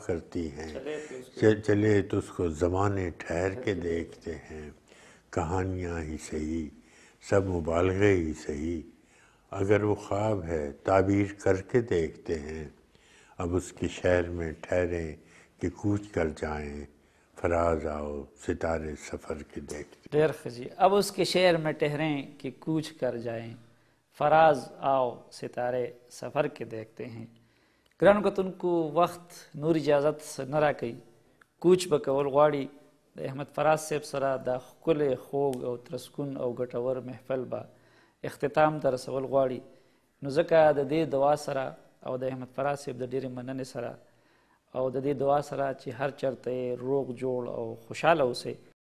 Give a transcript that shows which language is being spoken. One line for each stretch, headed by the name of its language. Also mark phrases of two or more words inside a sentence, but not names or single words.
Urdu: کرتی ہیں چلے تو اس کو زمانے ٹھہر کے دیکھتے ہیں کہانیاں ہی صحیح سب مبالغے ہی صحیح اگر وہ خواب ہے تعبیر کر کے دیکھتے ہیں اب اس کے شہر میں ٹھہریں کہ کوچ کر جائیں فراز آؤ ستارے سفر کے دیکھتے
Pashto: ډېر ښه جي
Urdu: اب اس کے شہر میں ٹھہریں کہ کوچ کر جائیں فراز آؤ ستارے سفر کے دیکھتے ہیں
Pashto: ګرانو کتونکو وخت نور اجازت نه راکوي کوچ به کول غواړي د احمد فراز صاحب سره دا ښکلی خوږ او ترسکون او ګټور محفل به اختتام ته رسول غواړي. نو ځکه د دې دعا سره او د احمد فراز صاحب د ډېرې مننې سره او د دې دعا سره چې هر چرته روغ جوړ او خوشحاله اوسئ،